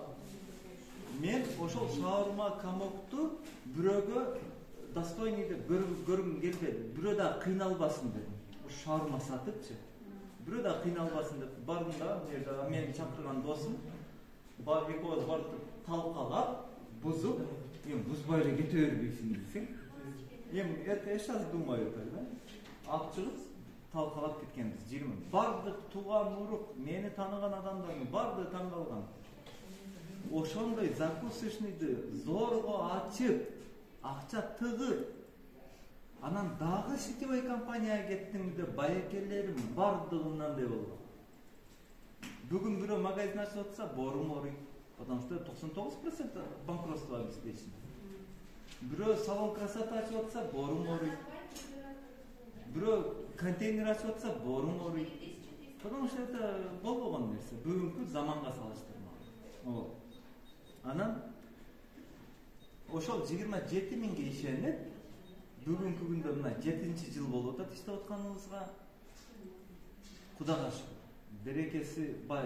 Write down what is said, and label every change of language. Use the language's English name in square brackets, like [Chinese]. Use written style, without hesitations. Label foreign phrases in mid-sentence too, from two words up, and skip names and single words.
[Kyrgyz] Мен ошол шаурма, камокту бирөөгө достойный деп көргүм келбеди. Бирөө да кыйналбасын дедим. Шаурма сатыпчы. Бирөө да кыйналбасын деп бардым да, менин чакырган досум бар экөөбүз барып талкалап, бузуп, бузбай эле кете бербейсиң десең. [Russian] Я сейчас думаю так, да? [Kyrgyz] Алып чыгып, талкалап кеткенбиз 20. Бардык туган урук, мени тааныган адамдардын бардыгы таң калган. Ошондой закусочныйды зорго ачып, акча тыгып, анан дагы сетевой компанияга кеттим деп байекелерим бардыгы мындай болгон. Бүгүн бирөө магазин ачып атса, борум ооруйт. [Russian] Потому что 99% банкротство обеспечено. [Kyrgyz] Бирөө [Russian] салон красоты [Kyrgyz] ачып атса, борум ооруйт. Бирөө контейнер ачып атса, борум ооруйт. [Russian] Потому что это [Kyrgyz] болбогон нерсе. Бүгүнкү заманга салыштырмалуу. Анан ошол 27 000ге ишенип, бүгүнкү күндө мына 7-жыл болуп атат иштеп атканыбызга. Кудайга шүкүр. Берекеси бар.